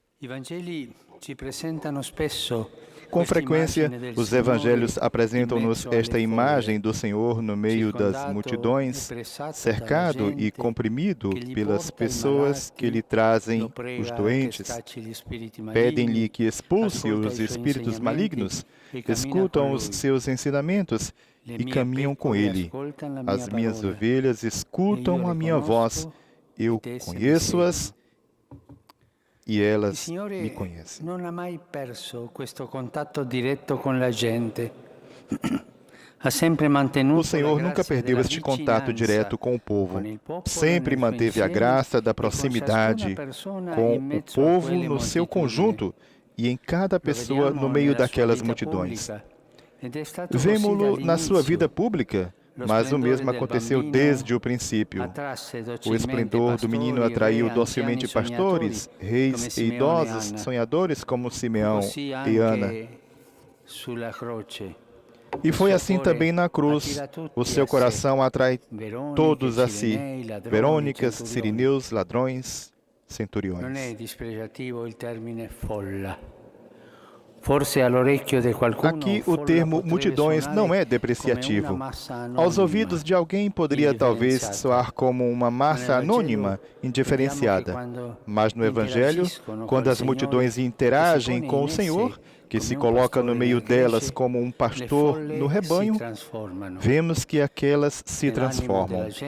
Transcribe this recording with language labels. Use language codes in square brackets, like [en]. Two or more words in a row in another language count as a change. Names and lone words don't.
[pt] Com frequência, os evangelhos apresentam-nos esta imagem do Senhor no meio das multidões, cercado e comprimido pelas pessoas que lhe trazem os doentes, pedem-lhe que expulse os espíritos malignos, escutam os seus ensinamentos e caminham com ele. As minhas ovelhas escutam a minha voz, eu conheço-as e elas me conhecem. [it] Non ha mai perso questo contatto diretto con la gente. Ha sempre mantenuto [pt] O Senhor nunca perdeu este contato direto com o povo. Sempre manteve a graça da proximidade com o povo no seu conjunto e em cada pessoa no meio daquelas multidões. Vemo-lo na sua vida pública, mas o mesmo aconteceu desde o princípio. O esplendor do menino atraiu docilmente pastores, reis e idosos sonhadores como Simeão e Ana. [it] sulla croce. [pt] E foi assim também na cruz. O seu coração atrai todos a si. Verônicas, sirineus, ladrões, centuriões. [it] Non è dispregiativo il termine folla. Forse all'orecchio di qualcuno, [pt] Aqui o [it] folla [pt] termo [it] potrebbe [pt] multidões não é [it] suonare [pt] depreciativo. [it] come una massa [pt] Aos [it] anonima, [pt] ouvidos de alguém poderia talvez soar como uma massa anônima, indiferenciada. Mas no Evangelho, quando as multidões interagem com o Senhor, que se coloca no meio delas como um pastor no rebanho, vemos que aquelas se transformam.